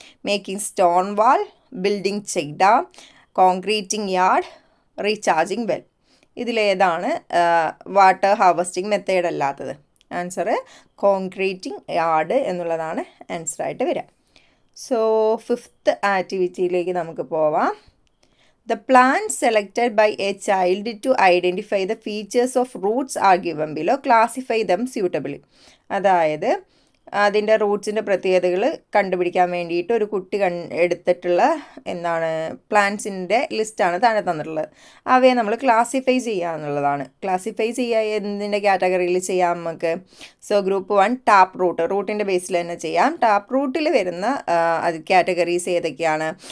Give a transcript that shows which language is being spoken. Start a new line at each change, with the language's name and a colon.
English: Making stone wall, building check dam, concreting yard, recharging well.
Malayalam: ഇതിലേതാണ് water harvesting method അല്ലാത്തത്? Answer concreting yard എന്നുള്ളതാണ് ആൻസറായിട്ട് വരിക. So fifth ആക്ടിവിറ്റിയിലേക്ക് നമുക്ക് പോവാം.
English: The plants selected by a child to identify the features of roots are given below. Classify them suitably.
Malayalam: അതായത് അതിൻ്റെ റൂട്ട്സിൻ്റെ പ്രത്യേകതകൾ കണ്ടുപിടിക്കാൻ വേണ്ടിയിട്ട് ഒരു കുട്ടി എടുത്തിട്ടുള്ള പ്ലാന്റ്സിൻ്റെ ലിസ്റ്റാണ് താഴെ തന്നിട്ടുള്ളത്. അവയെ നമ്മൾ ക്ലാസിഫൈ ചെയ്യുക എന്നുള്ളതാണ്. ക്ലാസിഫൈ ചെയ്യുക എന്തിൻ്റെ കാറ്റഗറിയിൽ ചെയ്യാം നമുക്ക്? സോ ഗ്രൂപ്പ് 1 ടാപ്പ് റൂട്ട്, റൂട്ടിൻ്റെ ബേസിൽ തന്നെ ചെയ്യാം. ടാപ്പ് റൂട്ടിൽ വരുന്ന കാറ്റഗറീസ് ഏതൊക്കെയാണ്?